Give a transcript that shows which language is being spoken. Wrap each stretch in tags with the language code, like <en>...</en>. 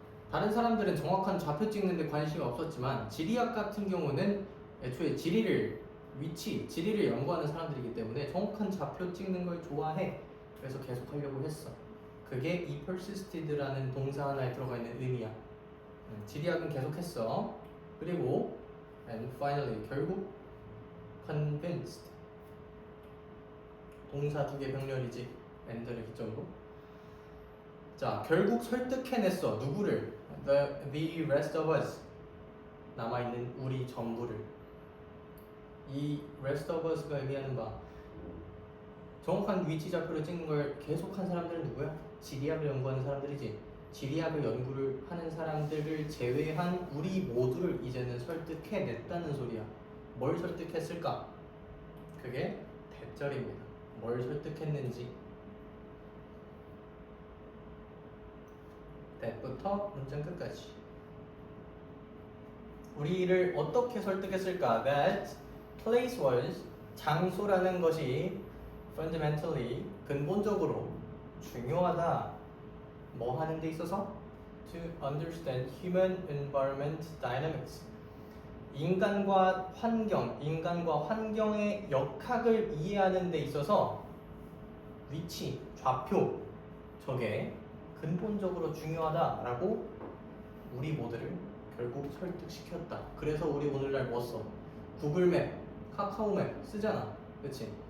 <ko>다른 사람들은 정확한 좌표 찍는데 관심이 없었지만 지리학 같은 경우는 애초에 지리를 연구하는 사람들이기 때문에 정확한 좌표 찍는 걸 좋아해. 그래서 계속 하려고 했어. 그게 이 persisted라는 동사 하나에 들어가 있는 의미야. 지리학은 계속했어. 그리고</ko> <en>and finally</en> <ko>결국</ko> <en>convinced.</en> <ko>동사 두 개 병렬이지. and를 기점으로. 자, 결국 설득해냈어. 누구를?</ko> <en>The rest of us.</en> <ko>남아있는 우리 전부를. 이 rest of us가 의미하는 바 정확한 위치 좌표를 찍는 걸 계속한 사람들은 누구야? 지리학을 연구하는 사람들이지. 지리학을 연구를 하는 사람들을 제외한 우리 모두를 이제는 설득해냈다는 소리야. 뭘 설득했을까? 그게 대절입니다. 뭘 설득했는지. that부터 문장 끝까지. 우리를 어떻게 설득했을까?</ko> <en>That place was,</en> <ko>장소라는 것이</ko> <en>fundamentally,</en> <ko>근본적으로 중요하다. 뭐 하는 데 있어서?</ko> <en>To understand human environment dynamics.</en> <ko>인간과 환경의 역학을 이해하는 데 있어서 위치, 좌표, 저게 근본적으로 중요하다라고 우리 모두를 결국 설득시켰다. 그래서 우리 오늘날 뭐 써? 구글맵, 카카오맵 쓰잖아. 그치?</ko>